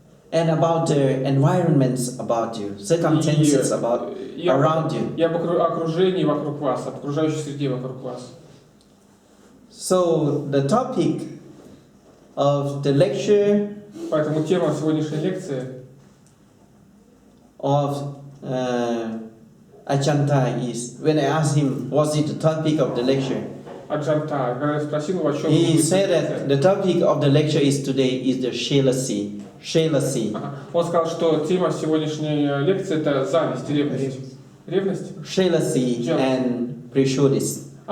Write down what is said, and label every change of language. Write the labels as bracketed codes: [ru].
[en] and about the environments about you, circumstances about around you. [ru] И об окружении вокруг вас, об окружающей среде вокруг вас. [en] So the topic of the lecture [ru] Поэтому тема сегодняшней лекции [en] of Ajanta is, when I asked him, was it the topic of the lecture? [ru] Аджанта, когда я спросил его, о чем [en] He said that the topic of the lecture is today is the jealousy. Jealousy. [ru] Он сказал, что тема сегодняшней лекции это зависть, ревность. Ревность? [en] Jealousy and prejudice.